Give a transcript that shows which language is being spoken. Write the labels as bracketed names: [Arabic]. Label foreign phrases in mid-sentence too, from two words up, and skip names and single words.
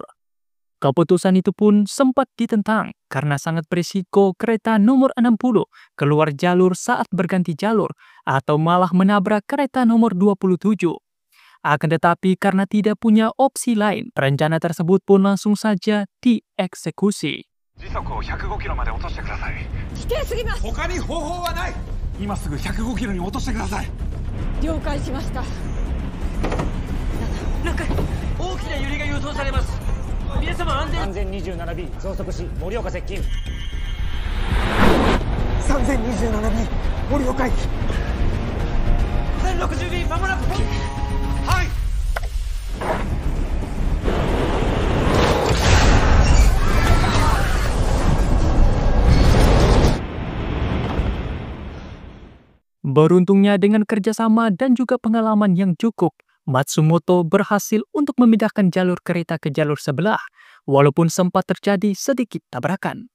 [Indonesian] Keputusan itu pun sempat ditentang karena sangat berisiko kereta nomor 60 keluar jalur saat berganti jalur atau malah menabrak kereta nomor 27. Akan tetapi karena tidak punya opsi lain, rencana tersebut pun langsung saja dieksekusi. [Japanese] 時速を105キロまで落としてください。危険すぎます。他に方法はない。今すぐ105キロに落としてください。了解しました。大きな揺れが予想されます。皆様安全。 3027B 増速し盛岡接近。 3027B 盛岡駅。 1060B まもなく。はい。 [Indonesian] Beruntungnya dengan kerjasama dan juga pengalaman yang cukup, Matsumoto berhasil untuk memindahkan jalur kereta ke jalur sebelah, walaupun sempat terjadi sedikit tabrakan.